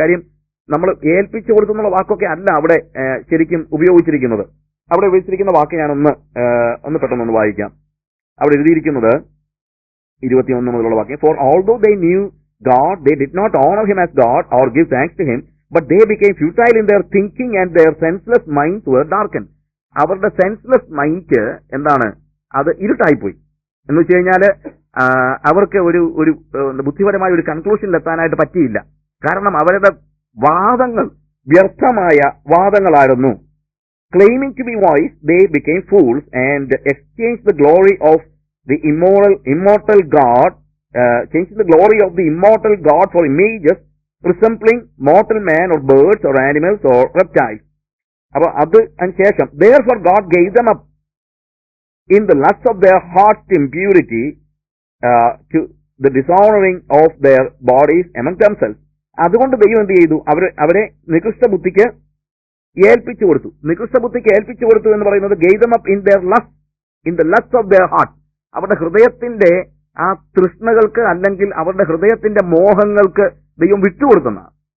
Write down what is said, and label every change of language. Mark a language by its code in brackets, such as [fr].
[ml] കാര്യം നമ്മൾ ഏൽപ്പിച്ചു കൊടുത്തുന്നുള്ള വാക്കൊക്കെ അല്ല അവിടെ ശരിക്കും ഉപയോഗിച്ചിരിക്കുന്നത്. അവിടെ ഉപയോഗിച്ചിരിക്കുന്ന വാക്ക് ഞാനൊന്ന് പെട്ടെന്നൊന്ന് വായിക്കാം. അവിടെ എഴുതിയിരിക്കുന്നത് 21 മുതലുള്ള വാക്യം. [en] For although they knew God, they did not honor him as God or give thanks to him, but they became futile in their thinking and their senseless minds were darkened. [ml] അവരുടെ സെൻസ്ലെസ് മൈൻഡ് എന്താണ്? അത് ഇരുട്ടായിപ്പോയി. എന്ന് വെച്ച് കഴിഞ്ഞാൽ അവർക്ക് ഒരു ബുദ്ധിപരമായ ഒരു കൺക്ലൂഷനിൽ എത്താനായിട്ട് പറ്റിയില്ല. കാരണം അവരുടെ വാദങ്ങൾ വ്യർത്ഥമായ വാദങ്ങളായിരുന്നു. [en] Claiming to be wise, they became fools and exchanged the glory of the immortal God, changing the glory of the immortal God for images resembling mortal man or birds or animals or reptiles. [ml] അപ്പൊ അതിനുശേഷം [en] therefore God gave them up in the lust of their heart's impurity to the dishonoring of their bodies among themselves. [ml] അതുകൊണ്ട് ദൈവം എന്ത് ചെയ്തു? അവരെ നികൃഷ്ട ബുദ്ധിക്ക് ഏൽപ്പിച്ചു കൊടുത്തു എന്ന് പറയുന്നത് [en] gave them up in the lust of their heart. [ml] അവരുടെ ഹൃദയത്തിന്റെ ആ തൃഷ്ണകൾക്ക് അല്ലെങ്കിൽ അവരുടെ ഹൃദയത്തിന്റെ മോഹങ്ങൾക്ക് ദൈവം വിട്ടുകൊടുക്കുന്നതാണ്.